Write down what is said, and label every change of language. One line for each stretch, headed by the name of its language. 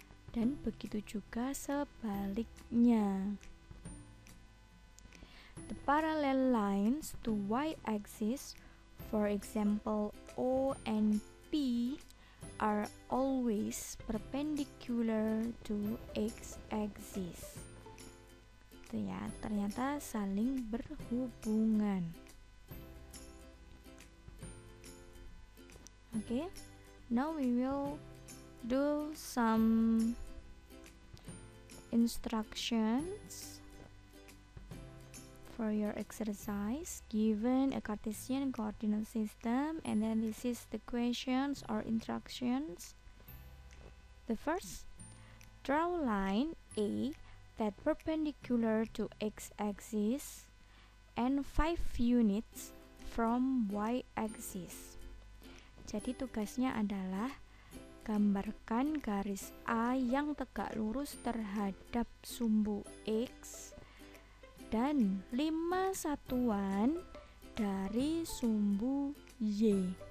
Indonesian: Dan begitu juga sebaliknya.
English: The parallel lines to y-axis, for example O and P, are always perpendicular to x-axis.
Indonesian: Itu ya, ternyata saling berhubungan.
English: Okay, now we will do some instructions for your exercise. Given a Cartesian coordinate system, and then this is the questions or instructions. The first, draw a line A that perpendicular to x-axis and 5 units from y-axis.
Indonesian: Jadi tugasnya adalah gambarkan garis A yang tegak lurus terhadap sumbu X dan 5 satuan dari sumbu Y.